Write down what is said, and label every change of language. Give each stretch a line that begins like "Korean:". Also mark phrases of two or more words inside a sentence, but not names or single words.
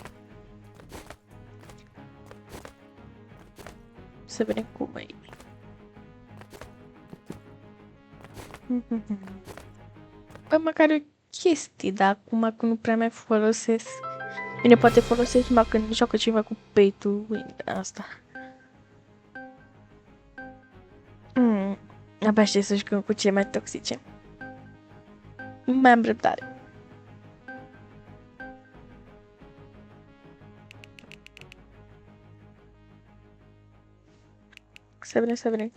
Romanian: Să vedem cum e. Bă, măcar e o chestie, dar acum că nu prea mai folosesc. Bine, poate folosesc numai când joacă ceva cu
English: pay to win,
Romanian: asta. Abia știi să jucăm cu cei mai toxice. Mai am răbdare. Să vedem.